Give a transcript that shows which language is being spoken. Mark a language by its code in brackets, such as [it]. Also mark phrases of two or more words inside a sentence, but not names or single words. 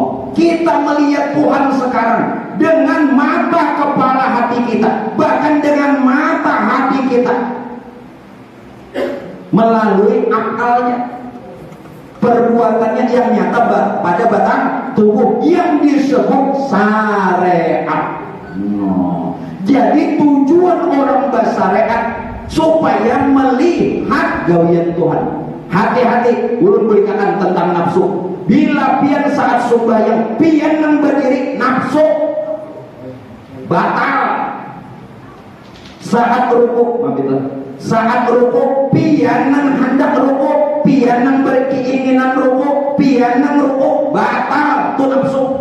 [id] Kita melihat Tuhan sekarang dengan mata kepala hati kita, bahkan dengan mata hati kita, melalui akalnya, perbuatannya yang nyata pada batang tubuh yang disebut syariat. [bjn] Jadi tujuan orang bersyariat supaya melihat gawian Tuhan. Hati-hati ulun beritakan tentang nafsu. Bila pian saat sembahyang pian nang berdiri nafsu batal. Saat rukuk pian nang hendak rukuk, pian nang berkeinginan rukuk, pian nang rukuk batal tu nafsu.